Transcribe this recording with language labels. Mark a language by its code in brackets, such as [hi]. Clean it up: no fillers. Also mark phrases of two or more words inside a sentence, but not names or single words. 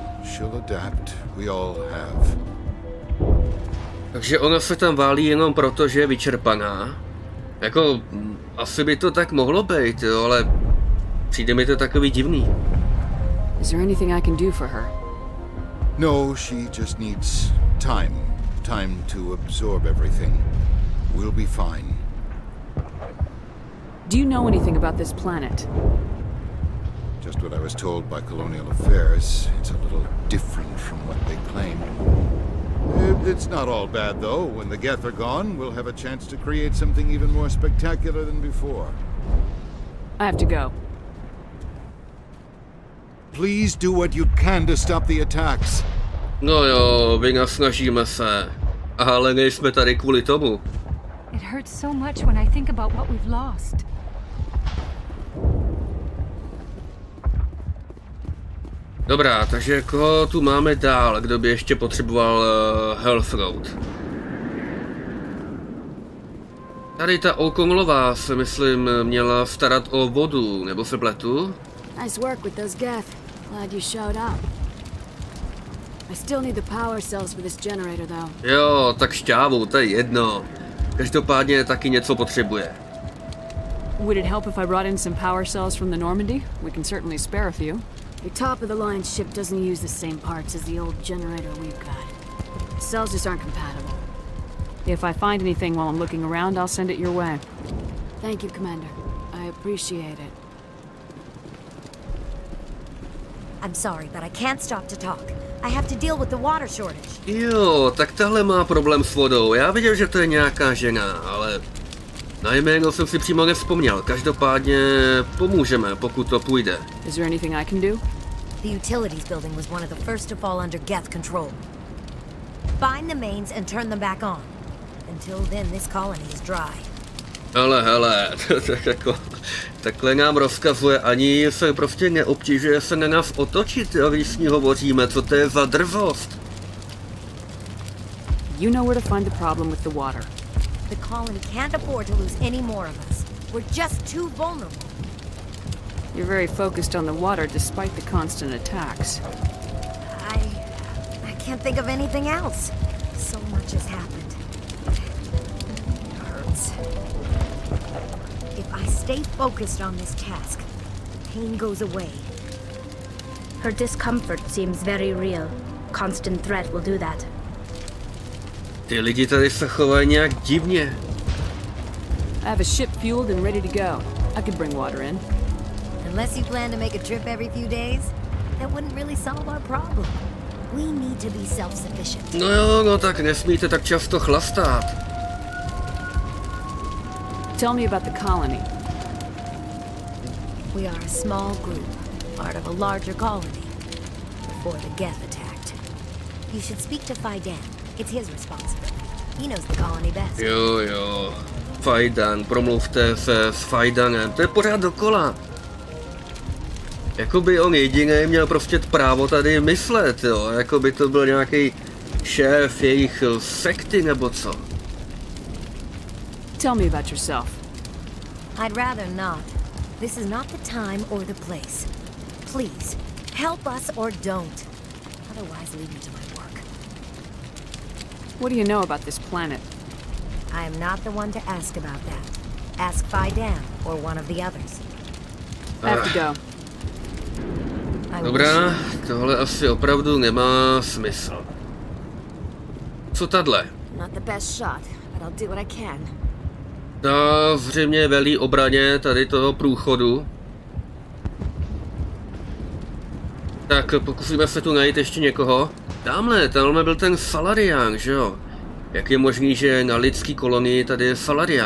[en] She'll adapt. We all have. [cs] Takže ona se tam válí jenom proto, že je vyčerpaná. Jako, asi by to tak mohlo být, jo, ale přijde mi to takový divný. [en] Is there anything I can do for her? No, she just needs time. Time to absorb everything. We'll be fine. Do you know anything about this planet? Just what I was told by Colonial Affairs. It's a little different from what they claimed. It's not all bad, though. When the Geth are gone, we'll have a chance to create something even more spectacular than before. I have to go. Please do what you can to stop the attacks. [cs] No jo, vynasnažíme se. Ale nejsme tady kvůli tomu. [en] It hurts so much when I think about what we've lost. [cs] Dobrá, takže koho tu máme dál, kdo by ještě potřeboval [en] Health Road? [cs] Tady ta Okomlová se, myslím, měla starat o vodu, nebo se pletu? [en] Nice work with those Geth. Glad you showed up. I still need the power cells for this generator, though. [cs] Jo, tak šťávu, to je jedno. Každopádně taky něco potřebuje. [en] Would it help if I brought in some power cells from the Normandy? We can certainly spare a few. Your top-of-the-line ship doesn't use the same parts as the old generator we've got. The cells just aren't compatible. If I find anything while I'm looking around, I'll send it your way. Thank you, Commander. I appreciate it. I'm sorry, but I can't stop to talk. I have to deal with the water shortage. [cs] Jo, tak tahle má problém s vodou. Já viděl, že to je nějaká žena, ale na jméno jsem si přímo nevzpomněl. Každopádně pomůžeme, pokud to půjde. [en] Is there anything I can do? The utilities building was one of the first to fall under Geth control. Find the mains and turn them back on. Until then, this colony is dry. [cs] Hele, takhle nám rozkazuje, ani se prostě neobtížuje se na nás otočit, když s ní hovoříme, co to je za drzost. [en] You know where to find the problem with the water. The colony can't afford to lose any more of us. We're just too vulnerable. You're very focused on the water despite the constant attacks. I can't think of anything else. So much has happened. It hurts. If I stay focused on this task, pain goes away. Her discomfort seems very real. Constant threat will do that. [cs] Ty lidi tady se chovají nějak divně. [en] I have a ship fueled and ready to go. I could bring water in. Unless you plan to make a trip every few days, that wouldn't really solve our problem. We need to be self-sufficient. [cs] No jo, no tak nesmíte tak často chlastat. [en] Tell me about the colony. We are a small group, part of a larger colony, before the Geth attacked. You should speak to Faidan. It's his responsibility. He knows the colony best. [cs] Jo. Faidan, promluvte se s Faidanem. To je pořád dokola. Jakoby on jediný měl prostě právo tady myslet, jo. Jakoby to byl nějaký šéf jejich sekty nebo co. [en] Tell me about yourself. I'd rather not. This is not the time or the place. Please, help us or don't. Otherwise, leave me to my work. What do you know about this planet? I am not the one to ask about that. Ask Faidan or one of the others. I have to go. [cs] Dobrá, tohle asi opravdu nemá smysl. Co tadle? [en] Not the best shot, but I'll do what I can. [cs] Ta zřejmě velí obraně tady toho průchodu. Tak pokusíme se tu najít ještě někoho. Tamhle byl ten Salarian, že jo? Jak je možný, že na lidský kolonii tady je Salarian?